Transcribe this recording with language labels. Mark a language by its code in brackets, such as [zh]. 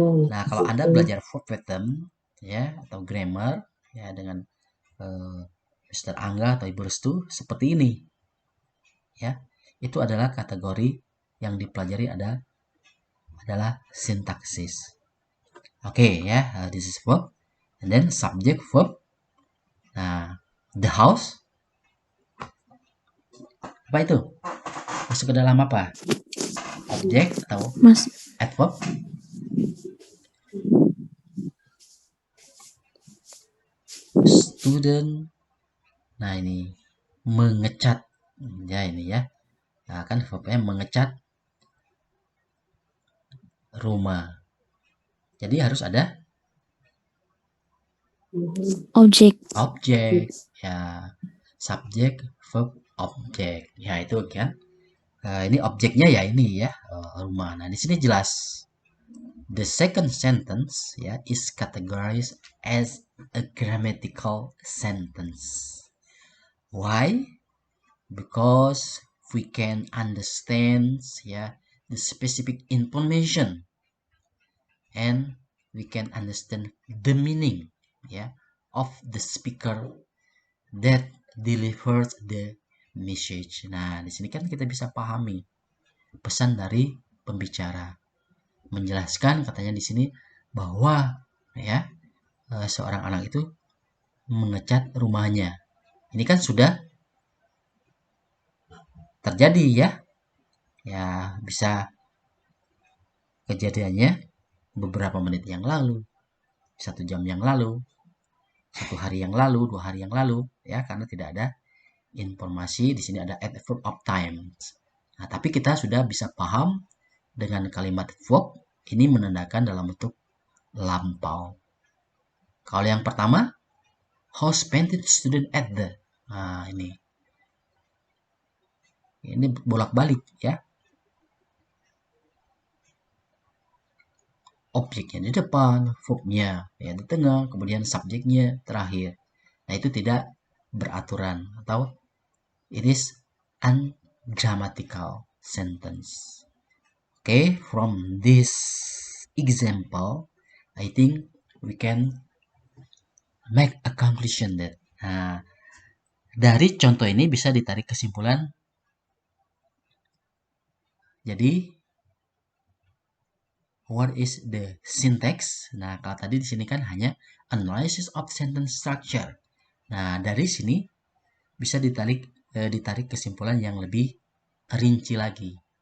[id] Nah, kalau Anda belajar verb pattern ya atau grammar ya dengan Mr. Angga atau Ibu Restu seperti ini. Ya. Itu adalah kategori yang dipelajari adalah sintaksis. [en] Oke, ya, this is verb and then subject verb. [id] Nah, [en] the house [id] apa itu? Masuk ke dalam apa? Objek atau Mas, [en] adverb? [id] Student. Nah, ini mengecat. Ya, ini ya. Nah, kan verbnya mengecat rumah. Jadi harus ada objek. objek. Ya, subjek, verb, objek. Ya, itu kan. Ini objeknya ya ini ya, rumah. Nah, di sini jelas. [en] The second sentence ya is categorized as a grammatical sentence. Why? Because we can understand ya the specific information and we can understand the meaning ya of the speaker that delivers the message. [id] Nah, di sini kan kita bisa pahami pesan dari pembicara. Menjelaskan katanya di sini bahwa ya seorang anak itu mengecat rumahnya. Ini kan sudah terjadi ya. Ya, bisa kejadiannya beberapa menit yang lalu, 1 jam yang lalu, 1 hari yang lalu, 2 hari yang lalu, ya, karena tidak ada informasi. Di sini ada [en] at verb of time. [id] Nah, tapi kita sudah bisa paham dengan kalimat verb ini menandakan dalam bentuk lampau. Kalau yang pertama, [en] house painted student at the. [id] Nah, ini bolak-balik ya. Objeknya di depan, verbnya ya di tengah, kemudian subjeknya terakhir. Nah, itu tidak beraturan atau [en] it is ungrammatical sentence. Okay, from this example, I think we can make a conclusion that. [id] Nah, dari contoh ini bisa ditarik kesimpulan. [en] Jadi, what is the syntax? [id] Nah, kalau tadi di sini kan hanya [en] analysis of sentence structure. [id] Nah, dari sini bisa ditarik kesimpulan yang lebih rinci lagi.